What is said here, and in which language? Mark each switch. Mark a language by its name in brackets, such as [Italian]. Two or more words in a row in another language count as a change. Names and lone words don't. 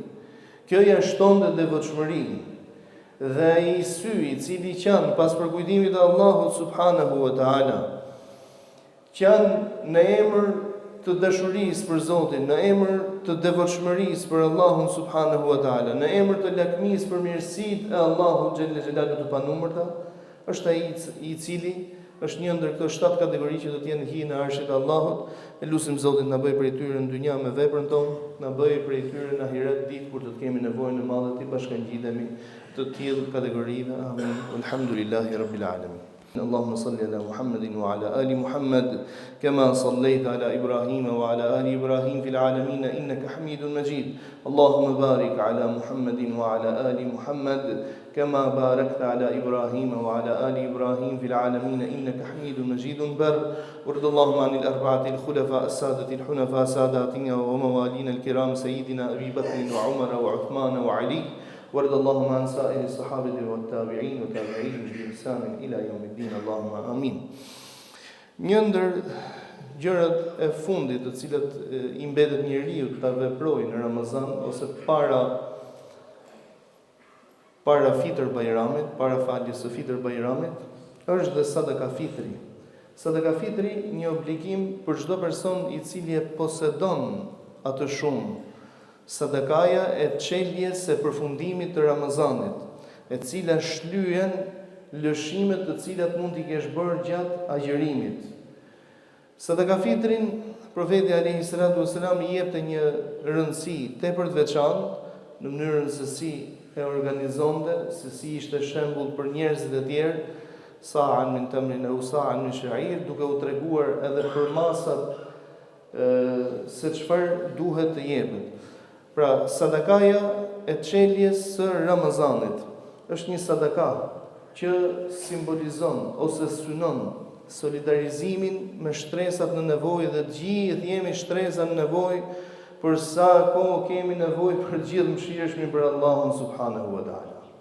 [Albanian] Kjo ja shtonte devotshmërinë. Dhe ai sy i cili qan pas përkujtimit të Allahut [Arabic] سبحانه وتعالى, [Albanian] qan në emër të dashurisë për Zotin, në emër të devotshmërisë për Allahun subhanahu wa taala, në emër të lakmisë për mirësitë e Allahut [Arabic] جل جلاله [Albanian] të panumërta, është ai i cili është një ndër këto 7 kategori që do të jenë hijen e arshit të Allahut. E lutim Zotin na bëj prej tyre në dynja me veprën tonë, na bëj prej tyre në ahiret ditë kur do të kemi nevojën e madhe të bashkangjitemi të tillë kategorive. Amin. [Arabic] الحمد لله رب العالمين. اللهم صل على محمد وعلى آل محمد كما صليت على إبراهيم وعلى آل إبراهيم في العالمين إنك حميد مجيد. اللهم بارك على محمد وعلى آل محمد كما باركت على إبراهيم وعلى آل إبراهيم في العالمين إنك حميد مجيد. وارض اللهم عن الأربعة الخلفاء السادة الحنفاء ساداتنا وموالينا الكرام سيدنا أبي بكر وعمر وعثمان وعلي. وارض اللهم عن سائر الصحابة والتابعين وتابعيهم بإحسان إلى يوم الدين. اللهم آمين. [Albanian] Një ndër gjërat e fundit të cilat i mbetet njeriu ta veprojë në Ramazan ose para fitr Bajramit, para faljes së fitr Bajramit, është dhe sadaka fitri. Sadaka fitri një obligim për çdo person i cili e posedon atë shumë. Sadakaja e çeljes së përfundimit të Ramazanit, e cila shlyen lëshimet të cilat mund t'i kesh bërë gjatë agjërimit. Sadaka fitrin, profeti [Arabic] عليه الصلاة والسلام [Albanian] i jepte një rëndësi tepër të veçantë në mënyrën se si e organizonte, se si ishte shembull për njerëzit e tjerë, [Arabic] صاعا من تمر أو صاعا من شعير, [Albanian] duke u treguar edhe për masat se çfarë duhet të jepet. Pra, sadakaja e çeljes së Ramazanit është një sadaka që simbolizon ose synon solidarizimin me shtresat në nevojë, dhe gjithë jemi shtresa në nevojë, për sa kohë kemi nevojë për gjithë mëshirshmin për Allahun [Arabic] سبحانه وتعالى.